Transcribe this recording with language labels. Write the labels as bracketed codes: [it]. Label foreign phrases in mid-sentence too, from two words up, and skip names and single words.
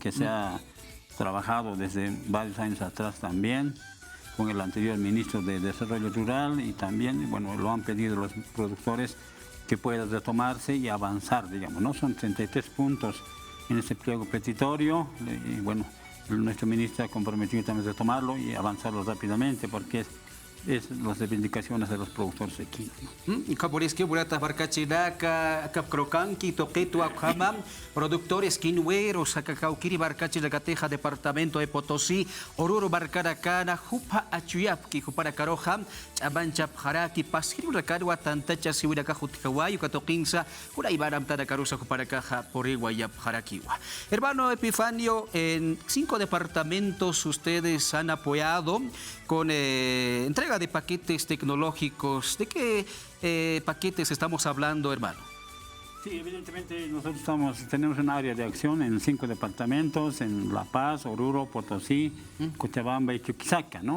[es] Que se ha trabajado desde varios años atrás también con el anterior ministro de Desarrollo Rural, y también, bueno, lo han pedido los productores que pueda retomarse y avanzar, digamos, ¿no? Son 33 puntos en ese pliego petitorio, y bueno, nuestro ministro ha comprometido también a retomarlo y avanzarlo rápidamente, porque es las reivindicaciones de los productores de quinoa. Caporisque, Burata, Barcachinaca, Capcrocanqui, Toqueto, Aujamam, productores quinoeros, Acacauquiri, Barcachi, Lacateja, Departamento de Potosí, Oruro, Barcaracana, Jupa, Achuyapki, Juparacaroja, Chabanchap, Jaraki, Pasquiri, Racarua, Tantacha, Siwiraka, Jutikawayu, Catoquinza, Uraibaram, Taracarusa, Juparacaja, Poriguayap, Jaraquiwa. Hermano Epifanio, en 5 departamentos ustedes han apoyado con entrega de paquetes tecnológicos. ¿De qué paquetes estamos hablando, hermano? Sí, evidentemente nosotros tenemos un área de acción en 5 departamentos, en La Paz, Oruro, Potosí, Cochabamba y Chuquisaca, ¿no?